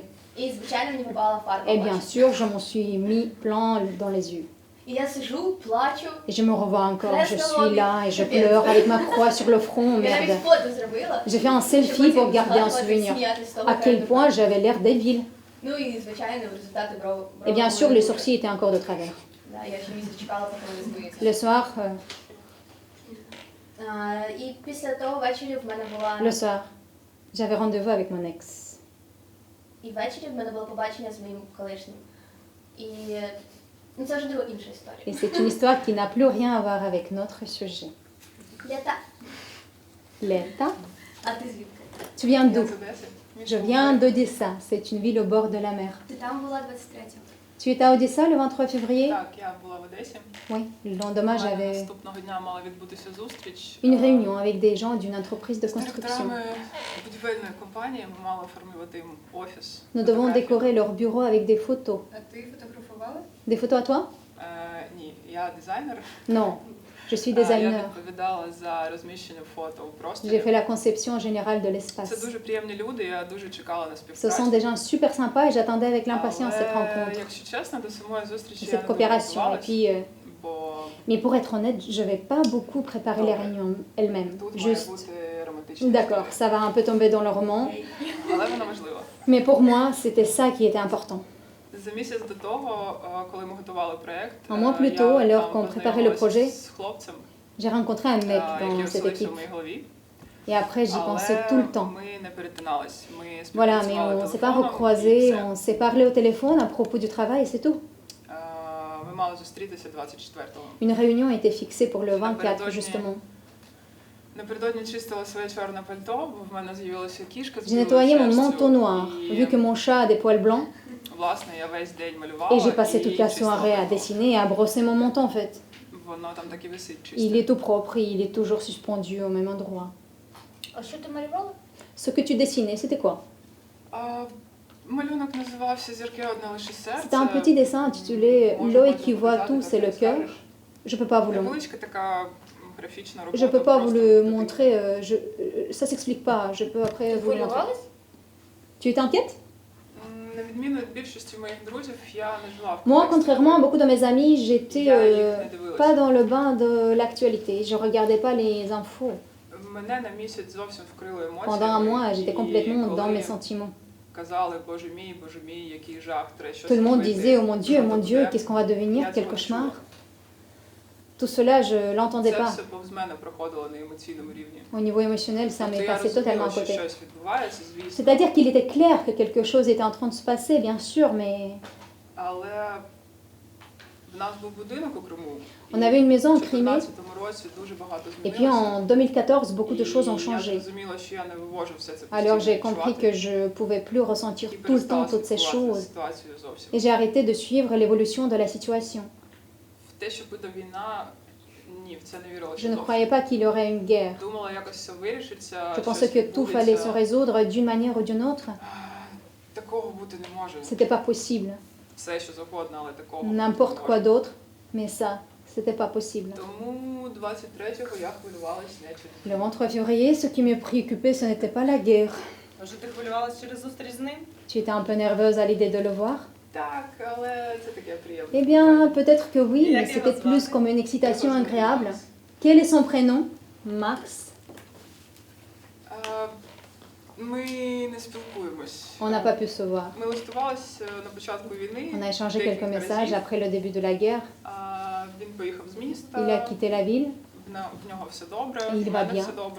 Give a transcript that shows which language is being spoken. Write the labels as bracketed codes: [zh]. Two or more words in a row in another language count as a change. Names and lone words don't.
[uk] і, звичайно, мені попала фарба. [fr] Et bien sûr, je m'en suis mis plein dans les yeux. [uk] І я сижу, плачу. [fr] Et je me revois encore, je Reste suis là et je Bien. pleure avec ma croix sur le front, [uk] Я [fr] merde. [uk] навіть фото зробила. [fr] J'ai fait un [uk] щоб [fr] selfie [uk] потім [fr] pour garder un [uk] згадувати, [fr] souvenir. [uk] сміятись з того [fr] À quel [uk] перегляду. [fr] point j'avais l'air débile. [uk] Ну і, звичайно, результати брови. [fr] Et bien sûr, les sourcils étaient encore de travers. [uk] Да, я ще місяць чекала, поки вони збиються. [fr] Le soir, [uk] І після того ввечері в мене була... [fr] le soir, j'avais rendez-vous avec mon ex. [uk] І ввечері в мене було побачення з моїм колишнім. І ну, це вже друга інша історія. [fr] Et c'est une histoire qui n'a plus rien à voir avec notre sujet. [uk] Лята. [fr] L'État. [uk] А ти звідки? [fr] Tu viens d'où? [uk] Я з Одеси. [fr] Je viens d'Odessa. C'est une ville au bord de la mer. [uk] Ти там була 23-го. [fr] Tu étais à Odessa le 23 février? [uk] Так, я була в Одесі. [fr] Oui. Le lendemain, [uk] У мене [fr] j'avais [uk] наступного дня мала відбутися зустріч. [fr] une réunion avec des gens d'une entreprise de [uk] З [fr] construction. [uk] директорами будівельної компанії ми мали оформлювати їм офіс. [fr] Nous devons [uk] фотографії. [fr] décorer leur bureau avec des photos. [uk] А ти фотографувала? [fr] Des photos à toi? [uk] Ні, я дизайнер. [fr] Non. Je suis [uk] Я [fr] designer. [uk] відповідала за розміщення фото у [fr] J'ai [uk] просторі. [fr] fait la conception générale de [uk] Це [fr] l'espace. [uk] дуже приємні люди, я дуже чекала на [fr] Ce [uk] співпрацю. [fr] sont des gens super sympas et j'attendais avec l'impatience cette [uk] Але, [fr] rencontre, [uk] якщо чесно, до самої зустрічі я [fr] cette [uk] не [fr] coopération. Et [uk] готувалась, [fr] puis, [uk] бо [fr] mais pour être honnête, je vais pas beaucoup préparer les réunions elles-mêmes. [uk] тут має [fr] Juste, [uk] бути романтична [fr] d'accord, [uk] історія. [fr] ça va un peu tomber dans le roman, [uk] Але вона важлива. [fr] mais pour moi, c'était ça qui était important. [uk] За місяць до того, коли ми готували проєкт, [fr] Un mois plus [uk] я [fr] tôt, alors [uk] там [fr] qu'on préparait le [uk] познайомилася [fr] projet, [uk] з хлопцем, [fr] J'ai rencontré un mec [uk] який [fr] dans cette [uk] оселився [fr] équipe. [uk] в моїй голові. [fr] Et après, j'y pensais tout le temps. [uk] Ми не перетинались. Ми [fr] Voilà, mais [uk] співпрацювали [fr] on s'est pas [uk] телефоном, і [fr] recroisés, [uk] все. [fr] on s'est parlé au téléphone à propos du travail et c'est tout. [uk] Ми мали зустрітися 24-го. [fr] Une réunion était fixée pour le La 24, Péridonie. justement. [uk] Напередодні чистила своє чорне пальто, бо в мене з'явилася кішка з [fr] J'ai [uk] білою [fr] nettoyé mon [uk] шерстю, [fr] manteau noir, [uk] і, [fr] vu que mon chat a des poils blancs, [uk] власне, я весь день малювала [fr] et j'ai passé [uk] і [fr] toute la [uk] чистила [fr] soirée à [uk] пальто. [fr] dessiner et à brosser mon manteau en fait. [uk] Воно там так і висить [fr] Il [uk] чисте. [fr] est tout propre et il est toujours suspendu au même endroit. [uk] А що ти малювала? [fr] Ce que tu dessinais, c'était quoi? [uk] Малюнок називався «Зірки одне лише серце». [fr] C'était un petit dessin intitulé [uk] Можу [fr] L'œil [uk] потім [fr] qui voit [uk] показати, [fr] tout, [uk] так [fr] c'est le [uk] як [fr] cœur. [uk] скажеш. [fr] Je peux pas vous le montrer. [uk] Невеличка така графічна робота. [fr] Je peux pas vous [uk] просто [fr] le [uk] такий. [fr] montrer, ça s'explique pas, je peux après [uk] Ти [fr] vous le montrer. [uk] хвилювалась? [fr] Tu t'inquiètes? [uk] На відміну від більшості моїх друзів, я не жила в [fr] Moi, [uk] контексті. [fr] contrairement à beaucoup de mes amis, j'étais [uk] Я їх не дивилася. [fr] pas dans le bain de l'actualité. Je regardais pas les infos. [uk] Мене на місяць зовсім вкрили емоції. [fr] Pendant un mois, j'étais complètement dans mes sentiments. [uk] Казали, боже мій, який жах, треба щось [fr] Tout le monde [uk] робити. [fr] disait, oh mon Dieu, [uk] Що [fr] qu'est-ce qu'on va devenir, [uk] Я [fr] quel [uk] цього не [fr] cauchemar. [uk] чула. [fr] Tout cela, je l'entendais [uk] Це [fr] pas. [uk] все повз мене проходило на емоційному рівні. [fr] Au niveau émotionnel, ça [uk] Тобто [fr] m'est [uk] я [fr] passé totalement [uk] розуміла, [fr] à [uk] що [fr] côté. [uk] щось відбувається, звісно. [fr] C'est-à-dire qu'il était clair que quelque chose était en train de se passer, bien sûr, mais [uk] Але в нас був будинок у Криму. [fr] on avait une maison [uk] У [fr] en Crimée, [uk] 2014 році дуже багато [fr] et puis [uk] змінилося. [fr] en 2014, beaucoup de choses ont [uk] І я [fr] changé. [uk] зрозуміла, що я не вивожу все це [fr] Alors [uk] постійно [fr] j'ai compris [uk] відчувати. [fr] que je pouvais plus ressentir [uk] І [fr] tout le temps [uk] перестала [fr] toutes ces [uk] слідкувати за [fr] choses. [uk] ситуацією зовсім. [fr] Et j'ai arrêté de suivre l'évolution de la situation. [uk] В те, що буде війна, ні, в це не вірила. [fr] Je ne croyais pas qu'il y aurait une guerre. [uk] Думала, якось все вирішиться. [fr] Je [uk] щось [fr] pensais que tout fallait [uk] відбудеться. [fr] se résoudre d'une manière ou d'une autre. [uk] Такого бути не може. [fr] C'était pas possible. [uk] Все, що завгодно, але такого бути не [fr] N'importe quoi [uk] може. [fr] d'autre, mais ça, c'était pas possible. [uk] Тому 23-го я хвилювалась не через... [fr] Le 23 février, ce qui me préoccupait, ce n'était pas la guerre. [uk] Може, ти хвилювалась через зустріч з ним? [fr] Tu étais un peu nerveuse à l'idée de le voir? [uk] Так, але це таке приємне. [fr] Eh bien, peut-être que oui, Et à mais qui c'était va se plus voir? comme une excitation agréable. Quel est son prénom? Max. [uk] Ми не спілкуємось. [fr] On n'a pas pu se voir. [uk] Ми листувались на початку війни. [fr] On a échangé [uk] декілька [fr] quelques messages [uk] разів. [fr] après le début de la guerre. [uk] Він поїхав з міста. [fr] Il a quitté la ville [uk] В нього все добре, [fr] Il [uk] в [fr] va [uk] мене [fr] bien. [uk] все добре.